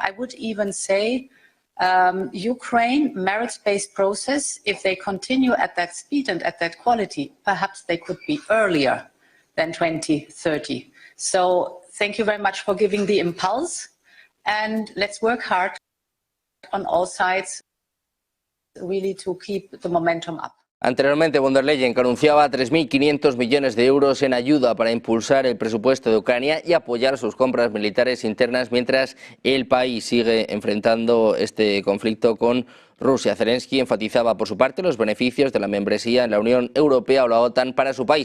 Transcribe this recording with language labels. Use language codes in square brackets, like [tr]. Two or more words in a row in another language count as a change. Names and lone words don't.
[en] I would even say Ukraine, merits-based process, if they continue at that speed and at that quality, perhaps they could be earlier than 2030. So thank you very much for giving the impulse and let's work hard on all sides really to keep the momentum up. [es] Anteriormente, von der Leyen anunciaba 3.500 millones de euros en ayuda para impulsar el presupuesto de Ucrania y apoyar sus compras militares internas mientras el país sigue enfrentando este conflicto con Rusia. Zelensky enfatizaba por su parte los beneficios de la membresía en la Unión Europea o la OTAN para su país.